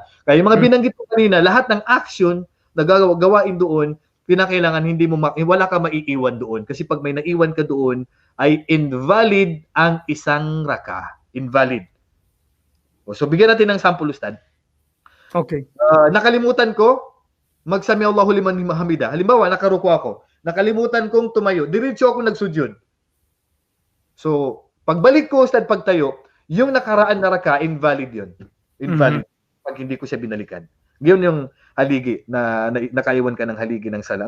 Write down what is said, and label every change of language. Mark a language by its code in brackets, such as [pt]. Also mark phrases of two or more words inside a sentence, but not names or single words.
[tl] Kaya yung mga binanggit ko kanina, lahat ng action na gawain doon, pinakailangan wala ka maiiwan doon. Kasi pag may naiwan ka doon, ay invalid ang isang raka. Invalid. So bigyan natin ng sample, Ustad. Okay. Nakalimutan ko, [ar] magsami الله لمن حمده. [tl] Halimbawa, nakaruko ako. Nakalimutan kong tumayo. Diretso ako nagsujud. So, pagbalik ko, Ustad, pagtayo, yung nakaraan na raka, invalid yun. Invalid. Pag hindi ko siya binalikan. Yun yung haligi na nakaiwan ka ng haligi ng sala.